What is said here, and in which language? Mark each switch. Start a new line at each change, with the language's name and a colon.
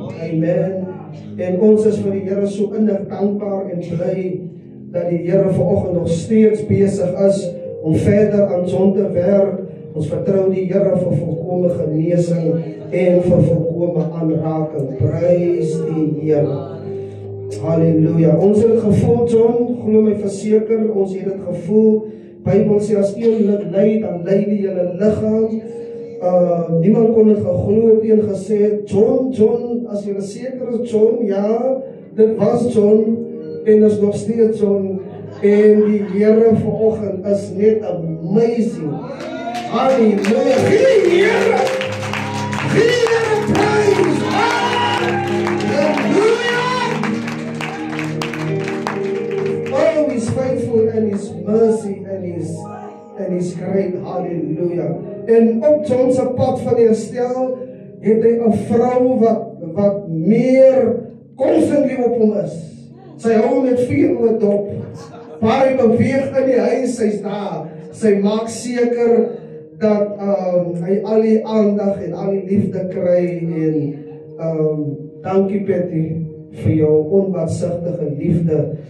Afrikaans: Amen. En ons is vir die Here so innig dankbaar en bly dat die Here vanoggend nog steeds besig is om verder aan John te werk. Ons vertrou die Here vir volkome genesing en vir volkome aanraking. Prys die Here. Halleluja. Ons het gevoel, John, glo my verseker, ons het dit gevoel. Bybel sê as een lid ly, dan ly die hele liggaam. Niemand kon dit geglo het en gesê, John, as jy seker is, John, ja, dit was John en is nog steeds John. En die Here vanoggend is net amazing. Halleluja. Gee die Here praise. Halleluja.
English: Oh, he's faithful and his mercy and his great. Hallelujah.
Afrikaans: En op John se pad van herstel het hy 'n vrou wat meer constantly op hom is. Sy hou met 4 oë dop. Maar hy beweeg in die huis, sy's daar. Sy maak seker dat hy al die aandag en al die liefde kry en dankie Betty vir jou onbaatsigtige liefde.